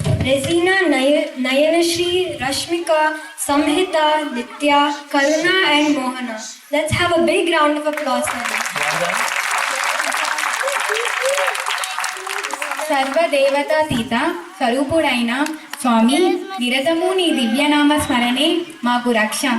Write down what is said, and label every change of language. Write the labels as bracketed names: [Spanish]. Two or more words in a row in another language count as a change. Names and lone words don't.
[English] Resina, Nayanashri, Rashmika, Samhita, Nitya, Karuna and Mohana. Let's have a big round of applause for them. [Telugu] సర్వదేవతాతీత స్వరూపుడైన స్వామి, నిరతము నీ దివ్యనామ స్మరణే మాకు రక్ష.